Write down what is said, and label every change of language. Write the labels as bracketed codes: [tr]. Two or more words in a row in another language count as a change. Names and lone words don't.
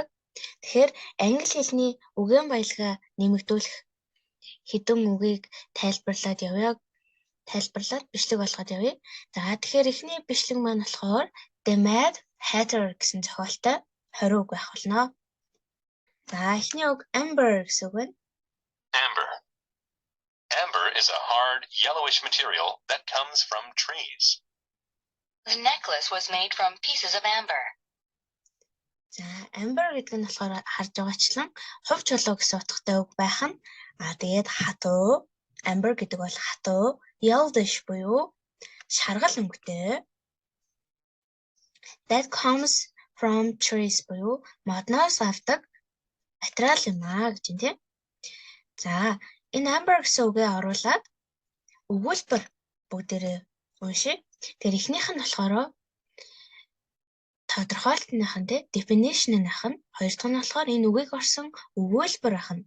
[mn] Тэгэхээр англи хэлний үгийн баялагаа нэмэгдүүлэх хэдэн үгийг тайлбарлаад бичлэг болгоод явъя. За тэгэхээр эхний бичлэг маань болохоор The Mad Hatter гэсэн зохиолтой 20 үг байх болно. За эхний үг amber гэсэн үг байна. Amber. [en] Amber is a hard, yellowish material that comes from trees. The necklace was made from pieces of amber. [mn] За, amber гэдэг нь болохоор харж байгаачлан хувь чулуу гэсэн утгатай үг байх нь. Тэгээд хатуу, amber гэдэг бол хатуу, yellowish буюу шаргал өнгөтэй. [en] That comes from trees [mn] буюу модноос авдаг материал юм аа гэж юм тийм. За, энэ amber гэсэн үгээ оруулаад өгүүлбэр бүгдээрээ уншия. Тэгэхээр эхнийх нь болохоор тодорхойлтных нь definition-ных нь, хоёр дахь нь болохоор энэ үгийг орсон өгүүлбэр ах нь.